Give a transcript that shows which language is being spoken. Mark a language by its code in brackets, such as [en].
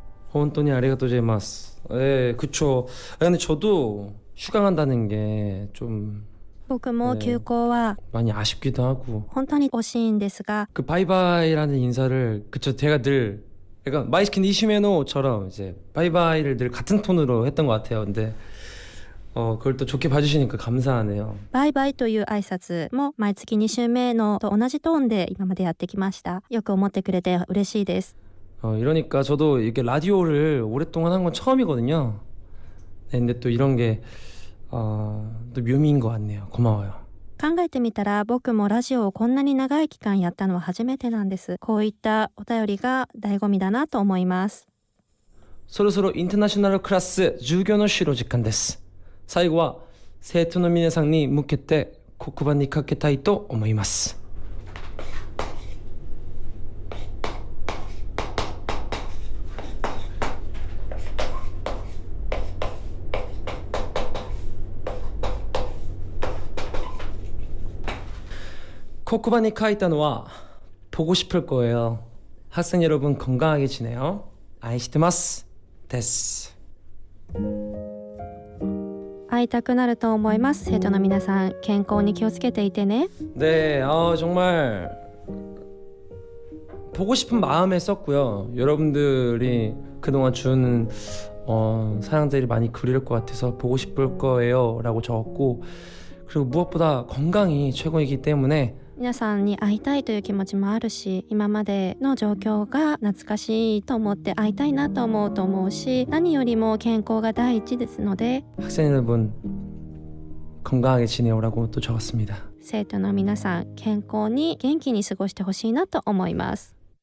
[ja] 本当にありがとうございます。 [ko] 그쵸. 근데 저도 휴강 간다는 게 좀 [ja] 僕も休校は [ko] 많이 아쉽기도 하고 [ja] 本当に惜しいんですが [ko] 그 바이바이라는 인사를 그쵸 제가 늘 약간 마이스킨 이시메노처럼 이제 바이바이를 늘 같은 톤으로 했던 것 같아요. 근데 그걸 또 좋게 봐주시니까 감사하네요. [ja] バイバイという挨拶も毎月2週目のと同じトーンで今までやってきました。よく思ってくれて嬉しいです。 [ko] 이러니까 저도 이렇게 라디오를 오랫동안 한 건 처음이거든요. 근데 또 이런 게 또 묘미인 것 같네요. 고마워요. [ja] 考えてみたら僕もラジオをこんなに長い期間やったのは初めてなんです。こういったお便りが醍醐味だなと思います。そろそろインターナショナルクラス授業の終了時間です。最後は生徒の皆さんに向けて黒板にかけたいと思います。黒板に書いたのは [ko] 보고 싶을 거예요. 학생 여러분 건강하게 지내요. [ja] 愛してますです。会いたくなると思います。生徒の皆さん、健康に気をつけていてね。 [ko] 네, 정말 보고 싶은 마음에 썼고요. 여러분들이 그동안 준 사랑들이 많이 그리울 것 같아서 보고 싶을 거예요 라고 적었고, 그리고 무엇보다 건강이 최고이기 때문에 [ja] 皆さんに会いたいという気持ちもあるし、今までの状況が懐かしいと思って会いたいなと思うし、何よりも健康が第一ですので [ko] 학생 여러분 건강하게 지내오라고 또 적었습니다. [ja] 生徒の皆さん、健康に元気に過ごしてほしいなと思います。